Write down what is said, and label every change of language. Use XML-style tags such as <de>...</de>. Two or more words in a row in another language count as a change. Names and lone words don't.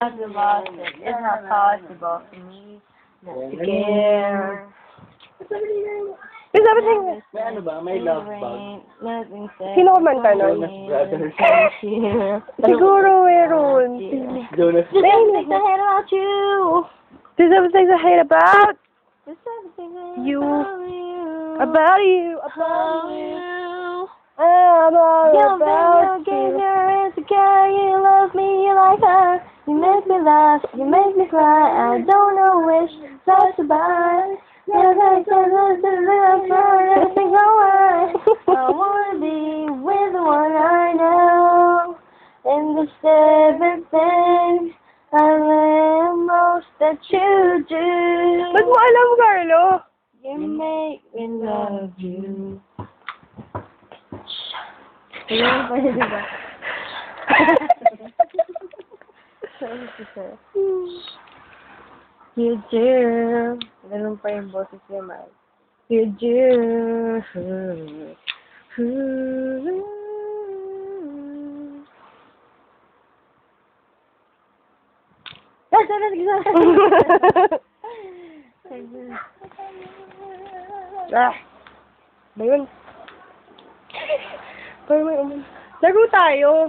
<tl>Diba?</tl> <en>It's not possible for me not to care. Is everything...</en> <tl>May ano ba? May</tl> <en>love bug. Nothing said.</en> <tl>Sino kumanta nun? Jonas Brothers. Siguro meron. Jonas.</tl> <en>Just everything I hate about you. There's everything I hate about Just everything I hate you. about About you. you. About you. you. I'm all You're about game, you. you're insecure, you love me, you like her. You make me laugh, you make me cry. I don't know which side to buy. Everything go right. I wanna be with the one I know. And this everything I love most that you do.</en> <tl>Ba't mo alam, Carlo?</tl> <en>You make me love you.</en> <tl>Ayun pa yun, diba?</tl> <en>You do.</en> <tl>Ganun pa yung boses niya, Mike.</tl> <en>You do. Ah.</en> <tl>Ba yun? Laro tayo.</tl>